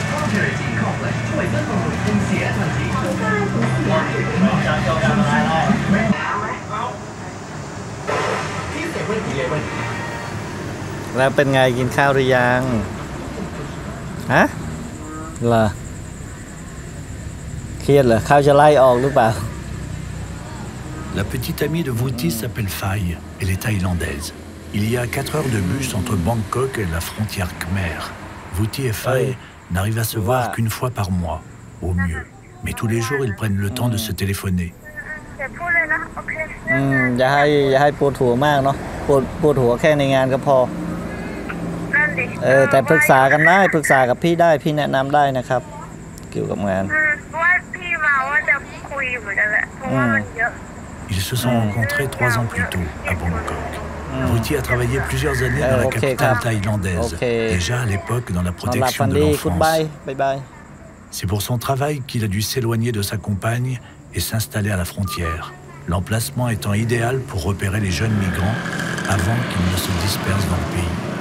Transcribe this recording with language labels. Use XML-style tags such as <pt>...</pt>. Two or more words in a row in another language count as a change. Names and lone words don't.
<th>แล้วเป็นไงกินข้าวหรือยังฮะเหรอเครียดเหรอข้าวจะไล่ออกหรือเปล่า</th> <fr>La petite amie de Vuti s'appelle Faye. Elle est thaïlandaise. Il y a 4 heures de bus entre Bangkok et la frontière khmer. Vuti et Faye n'arrivent à se voir qu'une fois par mois, au mieux. Mais tous les jours, ils prennent le temps de se téléphoner.</fr> <th>อย่าให้ปวดหัวมากเนาะปวดหัวแค่ในงานก็พอแต่ปรึกษากันได้ปรึกษากับพี่ได้พี่แนะนำได้นะครับเกี่ยวกับงาน</th> <fr>Ils se sont rencontrés 3 ans plus tôt à Bangkok. Vuti a travaillé plusieurs années dans la capitale thaïlandaise, déjà à l'époque dans la protection de l'enfance. C'est pour son travail qu'il a dû s'éloigner de sa compagne et s'installer à la frontière, l'emplacement étant idéal pour repérer les jeunes migrants avant qu'ils ne se dispersent dans le pays.</fr>